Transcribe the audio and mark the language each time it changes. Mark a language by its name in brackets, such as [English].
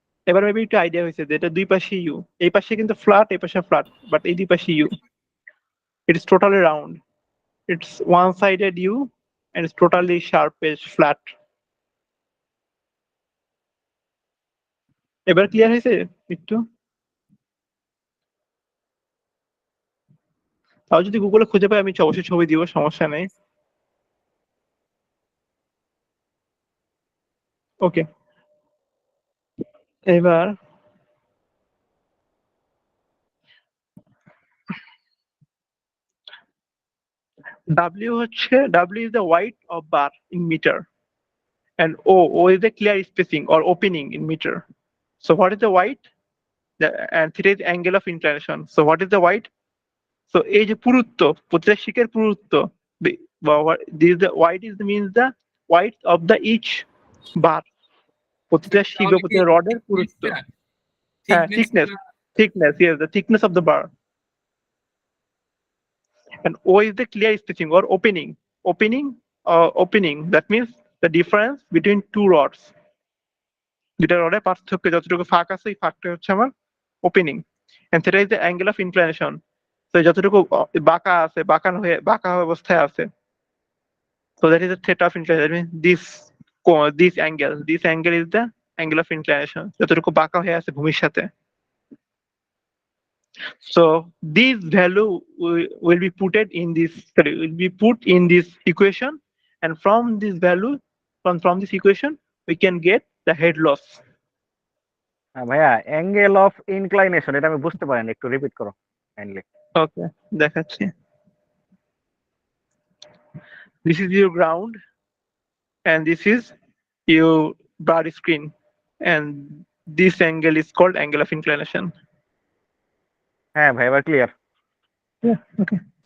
[Bangla] এবার মেবি একটা আইডিয়া হয়েছে যে এটা দুই পাশে ইউ, এই পাশে কিন্তু ফ্ল্যাট, এই পাশে ফ্ল্যাট, বাট এই দুই পাশে you, [English] It is totally round, it's one sided U and it's totally sharp edge flat. [Bangla] এবার ক্লিয়ার হয়েছে একটু? তাও যদি গুগলে খুঁজে পাই আমি অবশ্যই ছবি দিব, সমস্যা নেই। ওকে, এবার W হচ্ছে [English] W is the width of bar in meter and O is the clear spacing or opening in meter. So what is the width? And theta is angle of inclination. So what is the width? So [Bangla] এই যে পুরুত্ব, প্রতিটা শিকের পুরুত্ব, [English] this is the width is means the width of the each bar. [Bangla] প্রতিটা শিক বা প্রতিটা রডের পুরুত্ব। হ্যাঁ, [English] thickness, yes, the thickness of the bar. And O is the clear spacing or opening. Opening, that means the difference between two rods. [Bangla] দুটা রডের পার্থক্য, যতটুকু ফাঁক আছে এই ফাঁকটা হচ্ছে আমার opening. [English] and theta is the angle of inclination. So [Bangla] যতটুকু বাঁকা আছে, বাঁকা অবস্থায় আছে, [English] so that is the theta of inclination. That means this angle is the angle of inclination, [Bangla] যতটুকু বাঁকা হয়ে আছে ভূমির সাথে। [English] So this value will be put in this equation, and from this value, from this equation we can get the head loss. [Bangla] ভাইয়া angle of inclination এটা আমি বুঝতে পারিনি, একটু রিপিট করো কাইন্ডলি। ওকে, দেখাচ্ছি। [English] This is your ground and this is your bar screen, and this angle is called angle of inclination. [Bangla] হ্যাঁ ভাই, এবার ক্লিয়ার। [English] Yeah, okay.